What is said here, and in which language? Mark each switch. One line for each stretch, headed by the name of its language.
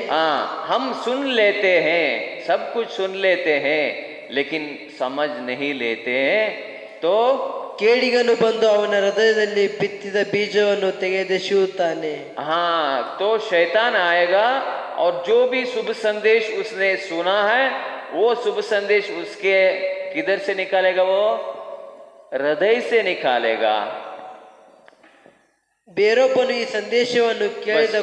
Hindi: हाँ, हम सुन लेते हैं, सब कुछ सुन लेते हैं, लेकिन समझ नहीं लेते हैं. तो
Kannada: ಕೇಡಿಗನು ಬಂದು ಅವನ ಹೃದಯದಲ್ಲಿ ಬಿತ್ತಿದ ಬೀಜವನ್ನು ತೆಗೆದೆಸೆಯುತ್ತಾನೆ.
Hindi: हाँ, तो शैतान आएगा और जो भी शुभ संदेश उसने सुना है वो शुभ संदेश उसके किधर से निकालेगा? वो हृदय से निकालेगा.
Kannada: ಬೇರೊಬ್ಬನು ಈ ಸಂದೇಶವನ್ನು ಕೇಳಿದ